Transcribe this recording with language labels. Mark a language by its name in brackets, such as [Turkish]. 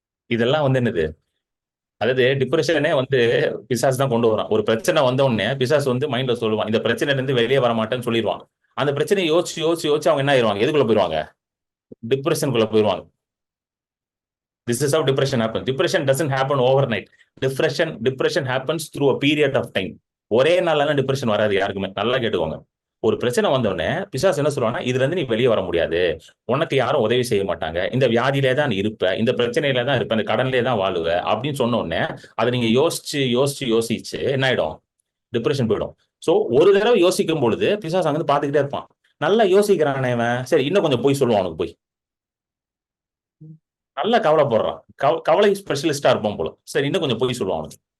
[Tamil] இதெல்லாம் வந்து என்னது, அதாவது டிப்ரெஷனே வந்து பிசாசு தான் கொண்டு வரான். ஒரு பிரச்சனை வந்த உடனே பிசாசு வந்து மைண்ட்ல சொல்லுவான், இந்த பிரச்சனைல இருந்து வெளியே வர மாட்டேன்னு சொல்லிடுவான். அந்த பிரச்சனையை யோசிச்சு அவங்க என்ன ஆயிடுவாங்க, எதுக்குள்ள போயிருவாங்க, டிப்ரெஷனுக்குள்ள போயிருவாங்க. [English] This is how depression happens. Depression doesn't happen overnight. Depression happens through a period of time. [Tamil] ஒரே நாள்ல டிப்ரெஷன் வராது யாருக்குமே. நல்லா கேட்டுக்கோங்க. ஒரு பிரச்சனை வந்த உடனே பிசாசு என்ன சொல்லுவானா, இதுல இருந்து நீ வெளியே வர முடியாது, உனக்கு யாரும் உதவி செய்ய மாட்டாங்க, இந்த வியாதியிலே தான் நீ இருப்ப, இந்த பிரச்சனையில தான் இருப்ப, இந்த கடன்லே தான் வாழுவ அப்படின்னு சொன்ன உடனே அதை நீங்க யோசிச்சு என்ன ஆயிடும், டிப்ரெஷன் போயிடும். சோ ஒரு தடவை யோசிக்கும் பொழுது பிசாசு அங்க பாத்துக்கிட்டே இருப்பான். நல்லா யோசிக்கிறானே இவன், சரி இன்னும் கொஞ்சம் போய் சொல்லுவான், அவனுக்கு போய் நல்லா கவலைப்படுறான், கவலை ஸ்பெஷலிஸ்டா இருப்பான் போல, சரி இன்னும் கொஞ்சம் போய் சொல்லுவான் அவனுக்கு.